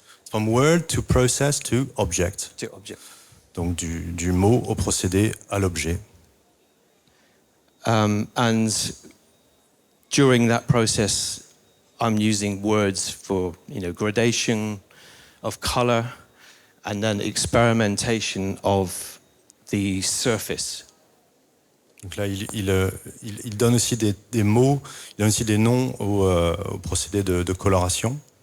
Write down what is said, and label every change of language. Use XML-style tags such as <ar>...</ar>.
<en>From word to process to object. To object.</en> <fr>Donc du mot au procédé à l'objet.</fr> <en>And during that process, I'm using words for, gradation of color, and then experimentation of the surface.</en> <fr>Donc là, il donne aussi des mots, il donne aussi des noms au procédé de coloration.</fr>